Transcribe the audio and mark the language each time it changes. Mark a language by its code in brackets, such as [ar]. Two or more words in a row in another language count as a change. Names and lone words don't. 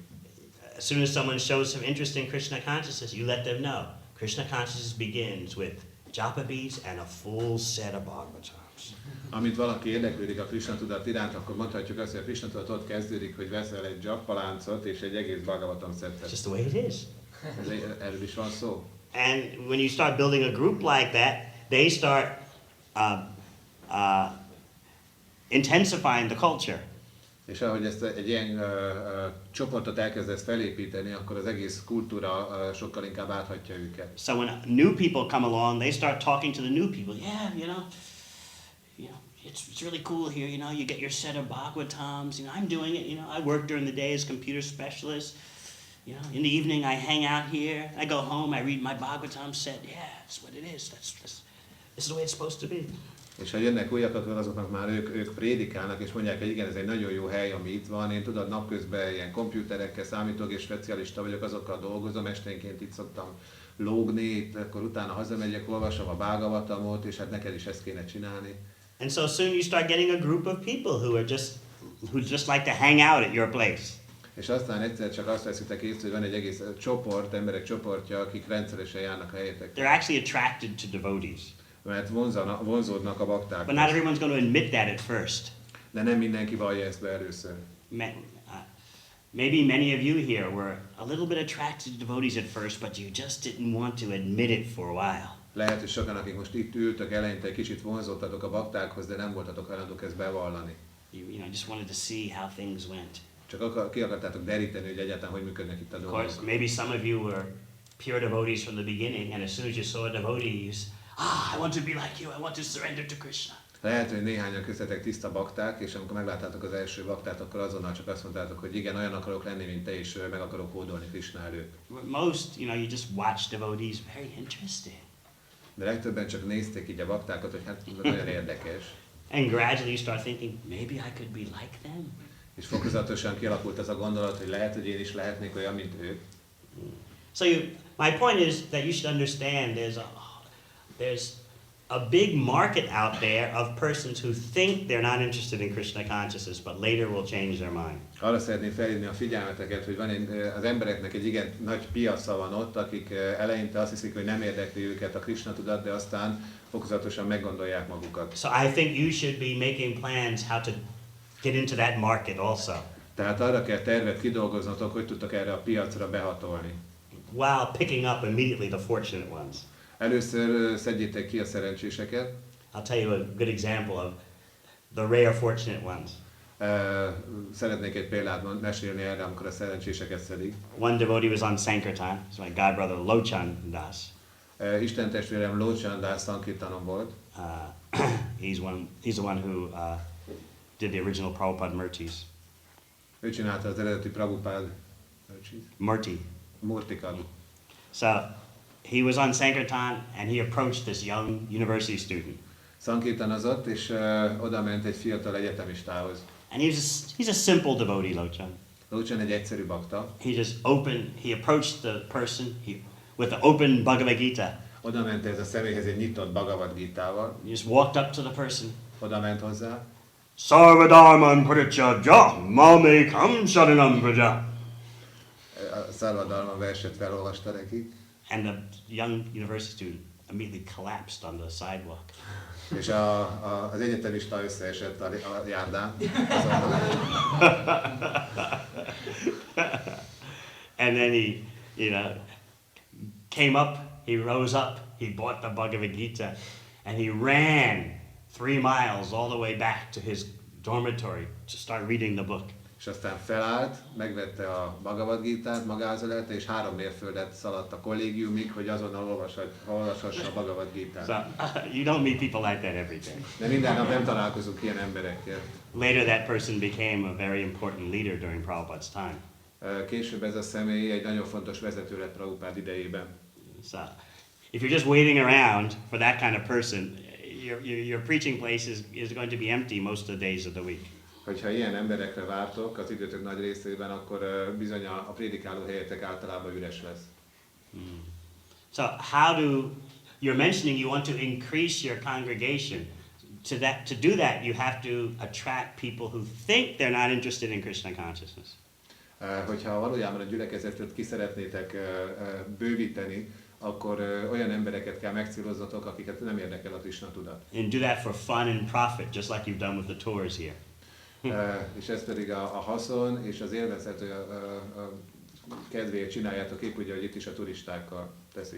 [en] As soon as someone shows some interest in Krishna consciousness, you let them know. Krishna consciousness begins with japa beads and a full set of Bhagavatams. [hu] Amint valaki érdeklődik a Krishna tudat iránt, akkor mondhatjuk azt, hogy a Krishna tudat ott kezdődik, hogy veszel egy jappaláncot és egy egész Bhagavatam [en] It's [hu] szettet. [en] just the way it is. [hu] Erről is van szó. [en] And when you start building a group like that, they start intensifying the culture. [hu] És ahogy ezt egy ilyen csoportot elkezdesz felépíteni, akkor az egész kultúra sokkal inkább áthatja őket. [en] So when new people come along, they start talking to the new people. Yeah, it's really cool here. You get your set of Bhagavatams. I'm doing it. I work during the day as computer specialist. In the evening I hang out here. I go home. I read my Bhagavatam set. Yeah, that's what it is. This is the way it's supposed to be. [hu] És ha jönnek újak, akkor azoknak már ők prédikálnak, és mondják, hogy igen, ez egy nagyon jó hely, ami itt van. Én tudod, napközben ilyen komputerekkel, számítógép specialista vagyok, azokkal dolgozom, esténként itt szoktam lógni, itt, akkor utána hazamegyek, olvasom a Bhagavatamot, és hát neked is ezt kéne csinálni. [en] And so soon you start getting a group of people who just like to hang out at your place. [hu] És aztán egyszer csak azt veszitek észre, hogy van egy egész csoport, emberek csoportja, akik rendszeresen járnak a helyetek. [en] They're actually attracted to devotees. [hu] Mert vonzódnak a bakták. [en] But not everyone's going to admit that at first. [hu] De nem mindenki vallja ezt be először. [en] Maybe many of you here were a little bit attracted to devotees at first, but you just didn't want to admit it for a while. [hu] Lehet, hogy sokan, akik most itt ültök, eleinte egy kicsit vonzódtatok a baktákhoz, de nem voltatok hajlandók ezt bevallani. [en] You just wanted to see how things went. [hu] Csak ki akartátok deríteni, hogy egyáltalán hogy működnek itt a [en] Of [hu] dolgok. [en] course, maybe some of you were pure devotees from the beginning, and as soon as you saw a devotee, I want to be like you, I want to surrender to Krishna. [hu] Lehet, hogy néhányan köztetek tiszta bakták, és amikor megláttátok az első baktát, akkor azonnal csak azt mondtátok, hogy igen, olyan akarok lenni, mint te, és meg akarok hódolni Krishna előtt. [en] Most, you just watch devotees, very interesting. [hu] De legtöbben csak nézték így a baktákat, hogy hát nagyon érdekes. [en] And gradually you start thinking, maybe I could be like them. [hu] És fokozatosan kialakult az a gondolat, hogy lehet, hogy én is lehetnék olyan, mint ők. [en] So my point is that you should understand there's a big market out there of persons who think they're not interested in Krishna consciousness, but later will change their mind. [hu] Arra szeretném felhívni a figyelmeteket, hogy az embereknek egy igen nagy piaca van ott, akik eleinte azt hiszik, hogy nem érdekli őket a Krishna tudat, de aztán fokozatosan meggondolják magukat. [en] So I think you should be making plans how to get into that market also. [hu] Tehát arra kell tervet kidolgoznotok, hogy tudtok erre a piacra behatolni. [en] While picking up immediately the fortunate ones. [hu] Először szedjétek ki a szerencséseket. [en] I'll tell you a good example of the rare fortunate ones. [hu] Szeretnék egy példát mesélni erre, amikor a szerencséseket szedik. [en] One devotee was on Sankirtan, it's my godbrother Lochan Das. [hu] Isten testvérem Lochan Das Sankirtanon volt. [en] He's the one who did the original Prabhupada Murtis. [hu] Ő csinálta az eredeti Prabhupada Murtikat. [en] So he was on Sankirtan and he approached this young university student. [hu] Sankirtanozott, és oda ment egy fiatal egyetemistához. [en] And he's a simple devotee, Lochan. [hu] Lochan egy egyszerű bakta. [en] He approached the person with the open Bhagavad Gita. [hu] Oda ment ez a személyhez egy nyitott Bhagavad Gitával. [en] He just walked up to the person. [hu] Oda ment hozzá. [sa] Sarvadharman parityajya mamekam sharanam vraja. [hu] A Sarvadharman verset felolvasta neki. [en] And the young university student immediately collapsed on the sidewalk. [hu] És az egyetemista összeesett a járdán. [en] And then he, came up, he rose up, he bought the Bhagavad Gita, and he ran 3 miles all the way back to his dormitory to start reading the book. [hu] És aztán felállt, megvette a Bhagavad Gitát magához elte, és 3 mérföldet szaladt a kollégiumig, hogy azonnal olvashassa a Bhagavad Gitát. [en] So, you don't meet people like that every day. [hu] De minden nap nem találkozunk ilyen emberekkel. [en] Later that person became a very important leader during Prabhupada's time. [hu] Később ez a személy egy nagyon fontos vezető lett Prabhupád idejében. [en] So, if you're just waiting around for that kind of person, your preaching place is going to be empty most of the days of the week. [hu] Hogyha ilyen emberekre vártok az időtök nagy részében, akkor bizony a prédikáló helyetek általában üres lesz. [en] So you're mentioning you want to increase your congregation. To do that, you have to attract people who think they're not interested in Krishna consciousness. [hu] Hogyha valójában a gyülekezetet ki szeretnétek bővíteni, akkor olyan embereket kell megcélozzatok, akiket nem érdekel a Krishna tudat. [en] And do that for fun and profit, just like you've done with the tours here. [hu] És ez pedig a haszon és az élvezet kedvéért csináljátok épp úgy, hogy itt is a turistákkal teszik.